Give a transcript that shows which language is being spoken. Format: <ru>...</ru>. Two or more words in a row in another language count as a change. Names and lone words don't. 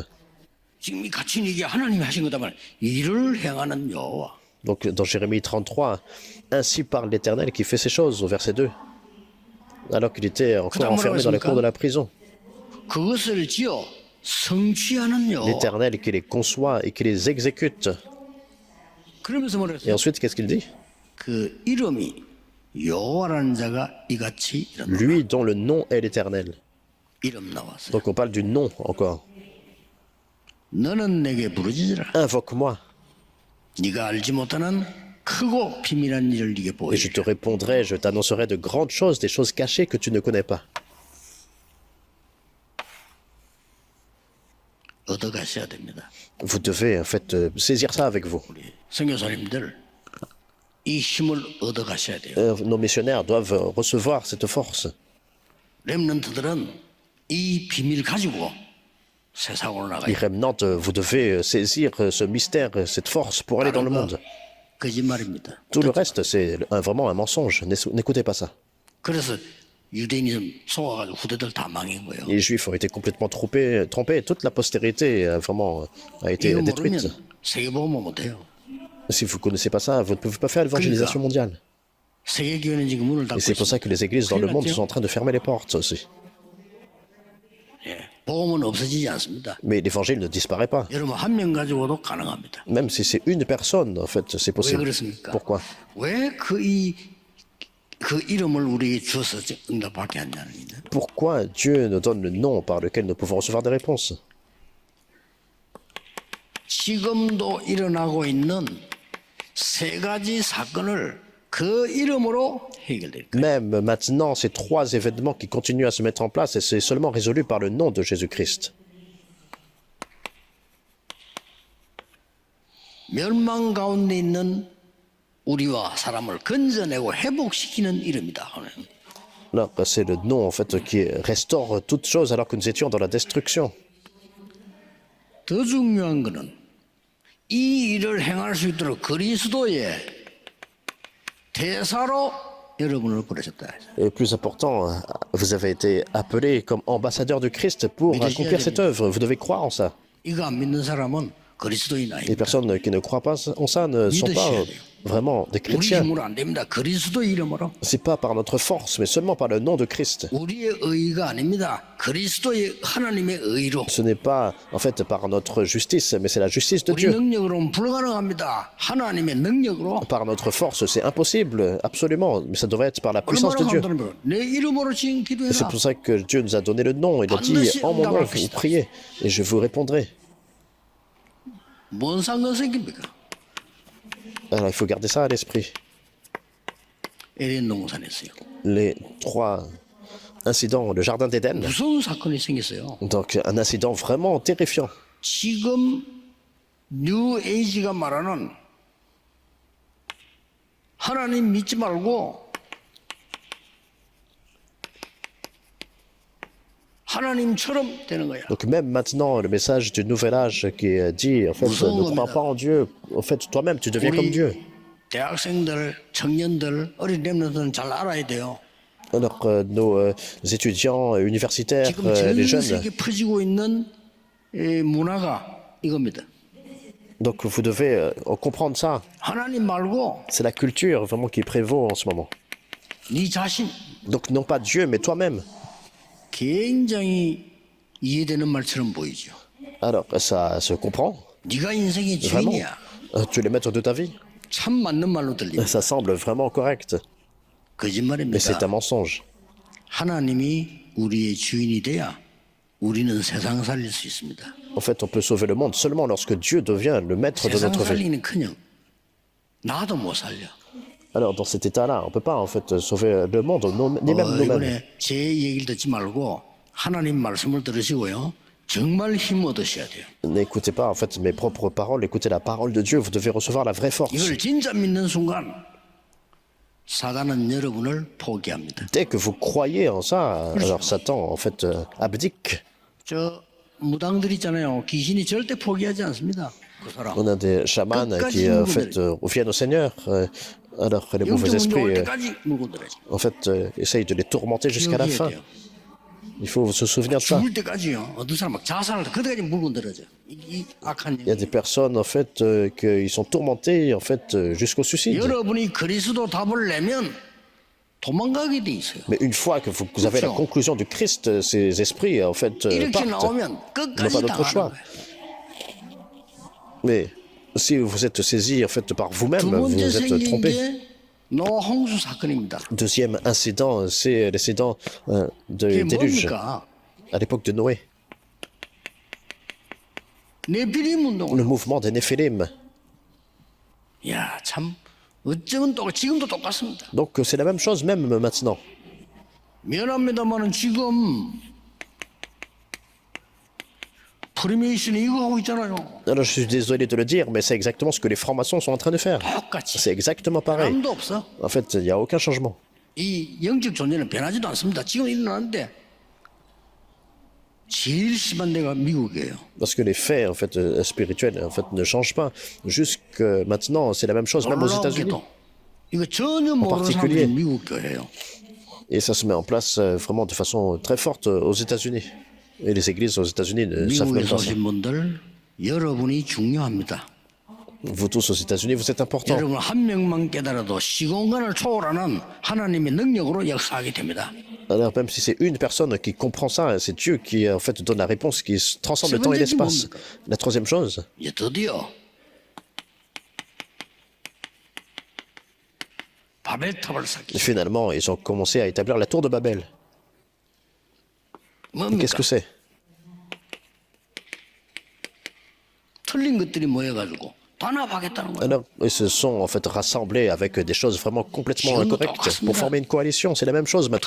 <ko>지금 이 갇힌 이게 하나님이 하신 거다만 일을 행하는 여호와.</ko> <fr>Donc dans Jérémie 33, ainsi parle l'Éternel qui fait ces choses, au verset 2. Alors qu'il était encore enfermé dans la cour de la prison.</fr> <ko>그것을 지어 성취하는 여호와.</ko> <fr>L'Éternel qui les conçoit et qui les exécute.</fr> <ko>그러면서</ko> <fr>Et</fr> <ko>말했어요.</ko> <fr>ensuite, qu'est-ce qu'il dit?</fr> <ko>그 이름이 여호와라는 자가 이같이 이른다.</ko> <fr>Lui dont le nom est l'Éternel.</fr> <ko>이름 나왔어요.</ko> <fr>Donc on parle du nom encore.</fr> <ko>너는 내게 부르짖으라.</ko> <fr>Invoque-moi</fr> <ko>네가 알지 못하는 크고 비밀한 일을 네게</ko> <fr>et je</fr> <ko>보이리라.</ko> <fr>te répondrai, je t'annoncerai de grandes choses, des choses cachées que tu ne connais pas.</fr> <ko>얻어가셔야 됩니다.</ko> <fr>Vous devez en fait saisir ça avec vous.</fr> <ko>우리 선교사님들 이 힘을 얻어가셔야 돼요.</ko> <fr>Nos missionnaires doivent recevoir cette force.</fr> <ko>렘넌트들은 이 비밀 가지고 세상으로</ko> <fr>Les</fr> <ko>나가요.</ko> <fr>rémanentes, vous devez saisir ce mystère, cette force pour aller dans le monde.</fr> <ko>거짓말입니다.</ko> <fr>Tout le reste, c'est vraiment un mensonge. N'écoutez pas ça.</fr> <ko>그래서 유대인이 속아가지고 후대들 다 망한 거예요.</ko> <fr>Les Juifs ont été complètement trompés. Toute la postérité a été</fr> <ko>이거</ko> <fr>détruite.</fr> <ko>모르면 세계복음은 못해요.</ko> <fr>Si vous ne connaissez pas ça, vous ne pouvez pas faire l'évangélisation mondiale.</fr> <ko>세계교회는 지금 문을</ko> <fr>Et</fr> <ko>닫고</ko> <fr>c'est pour ça</fr> <ko>있습니다.</ko> <fr>que les églises dans le monde sont en train de fermer les portes aussi.</fr> <ko>예, 복음은 없어지지 않습니다.</ko> <fr>Mais l'évangile ne disparaît pas.</fr> <ko>여러분 한 명 가지고도 가능합니다.</ko> <fr>Même si c'est une personne, en fait, c'est</fr> <ko>왜</ko> <fr>possible.</fr> <ko>그렇습니까?</ko> <fr>Pourquoi?</fr> <ko>왜 그 이름을 우리에게 주어서 응답받게 하냐는 거죠.</ko> <fr>Pourquoi Dieu nous donne le nom par lequel nous pouvons recevoir des réponses?</fr> <ko>지금도 일어나고 있는 세 가지 사건을 그 이름으로 해결될 거예요.</ko> <fr>Même maintenant, ces trois événements qui continuent à se mettre en place, et c'est seulement résolu par le nom de Jésus-Christ.</fr> <ko>멸망 가운데 있는 우리와 사람을 건져내고 회복시키는 이름이다.</ko> <fr>Là, c'est le nom, en fait, qui restaure toutes choses alors que nous étions dans la destruction.</fr> <ko>더 중요한 것은 이 일을 행할 수 있도록 그리스도의 대사로 여러분을 부르셨다.</ko> <fr>Et plus important, vous avez été appelé comme ambassadeur de Christ pour accomplir cette œuvre. Vous devez croire en ça.</fr> <ko>이거 안 믿는 사람은 그리스도인</ko> <fr>Les</fr> <ko>아닙니다.</ko> <fr>personnes qui ne croient pas en ça ne sont pas vraiment des</fr> <ko>우리</ko> <fr>chrétiens.</fr> <ko>힘으로 안 됩니다. 그리스도 이름으로.</ko> <fr>C'est pas par notre force, mais seulement par le nom de Christ.</fr> <ko>우리의 의가 아닙니다. 그리스도의 하나님의 의로.</ko> <fr>Ce n'est pas, en fait, par notre justice, mais c'est la justice de</fr> <ko>우리</ko> <fr>Dieu.</fr> <ko>능력으로는 불가능합니다. 하나님의 능력으로.</ko> <fr>Par notre force, c'est impossible, absolument, mais ça devrait être par la puissance de Dieu.</fr> <ko>간단한 거예요. 내 이름으로 지금</ko> <fr>Et c'est</fr> <ko>기도해라.</ko> <fr>pour ça que Dieu nous a donné le nom. Il a dit, en mon nom, vous priez, et je vous répondrai.</fr> <ko>뭔 상관 생깁니까?</ko> <fr>Alors, il faut garder ça à l'esprit.</fr> <ko>에덴 동산에서요.</ko> <fr>Les trois incidents, le jardin d'Éden,</fr> <ko>무서운 사건이 생겼어요.</ko> <fr>donc un incident vraiment terrifiant.</fr> <ko>지금 뉴 에이지가 말하는 하나님 믿지 말고 하나님처럼 되는 거야.</ko> <fr>Donc même maintenant, le message du nouvel âge qui dit, en fait, ne crois pas en Dieu. En fait, toi-même, tu deviens comme Dieu.</fr> <ko>대학생들, 청년들, 어린 렘넌트는 잘 알아야 돼요.</ko> <fr>Alors, nos étudiants universitaires,</fr> <ko>지금</ko> <fr>les</fr> <ko>전</ko> <fr>jeunes,</fr> <ko>세계 퍼지고 있는 이 문화가 이겁니다.</ko> <fr>donc vous devez comprendre ça.</fr> <ko>하나님 말고</ko> <fr>C'est la culture vraiment qui prévaut en ce moment.</fr> <ko>네 자신</ko> <fr>Donc non pas Dieu, mais toi-même.</fr> <ko>굉장히 이해되는 말처럼 보이죠.</ko> <fr>Alors, ça se comprend,</fr> <ko>네가 인생의</ko> <fr>vraiment.</fr> <ko>주인이야.</ko> <fr>Tu es le maître de ta vie.</fr> <ko>참 맞는 말로 들립니다.</ko> <fr>Ça semble vraiment correct, mais</fr> <ko>거짓말입니다.</ko> <fr>c'est un mensonge.</fr> <ko>하나님이 우리의 주인이 돼야 우리는 세상 살릴 수 있습니다.</ko> <fr>En fait, on peut sauver le monde seulement lorsque Dieu devient le maître de</fr> <ko>세상</ko> <fr>notre vie.</fr> <ko>살리는커녕 나도 못 살려.</ko> <fr>Alors, dans cet état-là, on ne peut pas en fait sauver le monde, ni même nous-mêmes.</fr> <ko>이번에 제 얘기를 듣지 말고 하나님 말씀을 들으시고요. 정말 힘 얻으셔야 돼요.</ko> <fr>N'écoutez pas en fait mes propres paroles, écoutez la parole de Dieu, vous devez recevoir la vraie force.</fr> <ko>이걸 진짜 믿는 순간 사단은 여러분을 포기합니다.</ko> <fr>Dès que vous croyez en ça, alors Satan en fait abdique.</fr> <ko>저 무당들 있잖아요. 귀신이 절대 포기하지 않습니다. 그 사람.</ko> <fr>On a des chamans qui en fait viennent au Seigneur, alors les mauvais</fr> <ko>영적 문제 올</ko> <fr>esprits</fr> <ko>때까지 물고 들어야지.</ko> <fr>en fait essayent de les tourmenter jusqu'à la</fr> <ko>기억해야</ko> <fr>fin.</fr> <ko>돼요.</ko> <fr>Il faut se souvenir de ça.</fr> <ko>죽을 때까지요. 어떤 사람 막 자살할 때 그때까지 물고 들어야죠. 이 악한</ko> <fr>Il y a</fr> <ko>영.</ko> <fr>des personnes en fait qui sont tourmentées en fait jusqu'au suicide.</fr> <ko>여러분이 그리스도 답을 내면 도망가게 돼 있어요.</ko> <fr>Mais une fois que vous avez la conclusion du Christ, ces esprits en fait</fr> <ko>이렇게</ko> <fr>partent.</fr> <ko>나오면</ko> <fr>Ils n'ont</fr> <ko>끝까지</ko> <fr>pas d'autre</fr> <ko>당하는</ko> <fr>choix.</fr> <ko>거예요.</ko> <fr>Mais si vous êtes saisi en fait par vous-même,</fr> <ko>두</ko> <fr>vous</fr> <ko>번째</ko> <fr>êtes</fr> <ko>생긴</ko> <fr>trompé.</fr> <ko>게 노홍수 사건입니다.</ko> <fr>Deuxième incident, c'est l'incident</fr> <ko>그게</ko> <fr>du déluge</fr> <ko>뭡니까?</ko> <fr>à l'époque de Noé.</fr> <ko>네피림 운동.</ko> <fr>Le mouvement des Néphilim.</fr> <ko>야, 참 어쩌면 또 지금도 똑같습니다.</ko> <fr>Donc c'est la même chose même maintenant.</fr> <ko>미안합니다만은 지금 프리메이슨이 이거 하고 있잖아요.</ko> <fr>Alors je suis désolé de le dire, mais c'est exactement ce que les francs-maçons sont en train de faire.</fr> <ko>똑같이.</ko> <fr>C'est exactement pareil.</fr> <ko>변함도 없어.</ko> <fr>En fait, il n'y a aucun changement.</fr> <ko>이 영적 존재는 변하지도 않습니다. 지금 일어나는데 제일 심한 데가 미국이에요.</ko> <fr>Parce que les faits en fait spirituels en fait ne changent pas. Jusque maintenant, c'est la même chose même aux États-Unis.</fr> <ko>놀라운게도 이거 전혀 모르는</ko> <fr>particulier.</fr> <ko>사람들이 미국 교회예요.</ko> <fr>Et ça se met en place vraiment de façon très forte aux États-Unis. Et les églises aux États-Unis ne savent même</fr> <ko>미국에서</ko> <fr>pas ça.</fr> <ko>오신 분들 여러분이 중요합니다.</ko> <fr>Vous tous aux États-Unis, vous êtes importants.</fr> <ko>여러분 한 명만 깨달아도 시공간을 초월하는 하나님의 능력으로 역사하게 됩니다.</ko> <fr>Alors même si c'est une personne qui comprend ça, c'est Dieu qui en fait donne la réponse, qui transcende le temps et l'espace. La troisième chose,</fr> <ko>이제 드디어 바벨탑을 쌓기.</ko> <fr>finalement, ils ont commencé à établir la tour de Babel.</fr> <ko>뭡니까?</ko> <fr>Qu'est-ce que c'est?</fr> <ko>틀린 것들이 모여가지고 단합하겠다는 거예요.</ko> <fr>Alors, ils se sont en fait rassemblés avec des choses vraiment complètement incorrectes pour former une coalition. C'est la même chose maintenant.</fr>